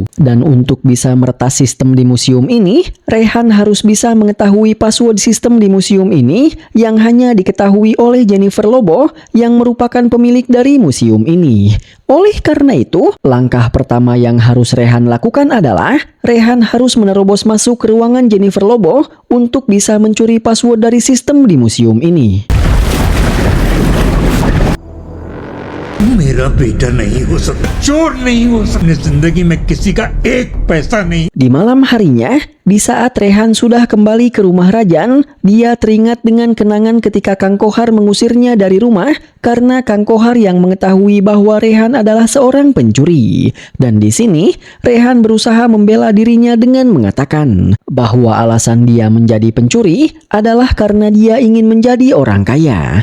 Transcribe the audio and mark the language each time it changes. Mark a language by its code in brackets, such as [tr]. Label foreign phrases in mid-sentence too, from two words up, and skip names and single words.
[id] Dan untuk bisa meretas sistem di museum ini, Rehan harus bisa mengetahui password sistem di museum ini yang hanya diketahui oleh Jennifer Lobo yang merupakan pemilik dari museum ini. Oleh karena itu, langkah pertama yang harus Rehan lakukan adalah Rehan harus menerobos masuk ke ruangan Jennifer Lobo untuk bisa mencuri password dari sistem di museum ini. [hi] मेरा बेटा नहीं हो सकता, चोर नहीं हो सकता, जिंदगी में किसी का एक पैसा नहीं. [id] Di malam harinya, di saat Rehan sudah kembali ke rumah Rajan, dia teringat dengan kenangan ketika Kang Kohar mengusirnya dari rumah karena Kang Kohar yang mengetahui bahwa Rehan adalah seorang pencuri. Dan di sini, Rehan berusaha membela dirinya dengan mengatakan bahwa alasan dia menjadi pencuri adalah karena dia ingin menjadi orang kaya.